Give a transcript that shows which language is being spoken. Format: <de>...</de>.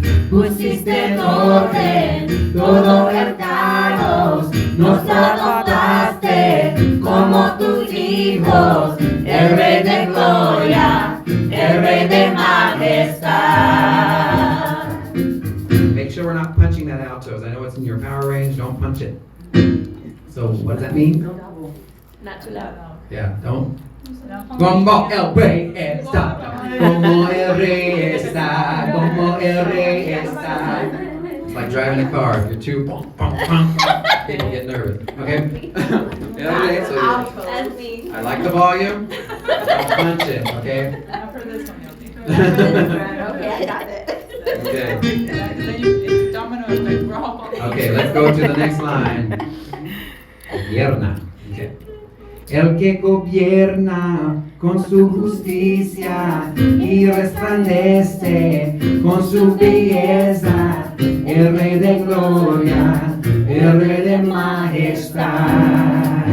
<es>Pusiste en orden todo el caos, nos adoptaste como tus hijos, el Rey de gloria, el Rey de majestad.</es> <en>Make sure we're not punching that altos. I know it's in your power range. Don't punch it. So what does that mean? Not too loud. Yeah, don't.</en> <es>Como el rey está, como el rey está, como el rey está.</es> <en>It's like driving a car. If you're too bum, bum, bum, people get nervous. Okay? Okay, so That's me. I like the volume. Don't punch it. Okay? Not for this one, you'll need to. Okay, I got it. Okay. Then you, it's domino effect. We're all falling. Okay, let's go to the next line.</en> <es>Gobierna. Okay. El que gobierna con su justicia y resplandece con su belleza, el Rey de gloria, el Rey de majestad.</es>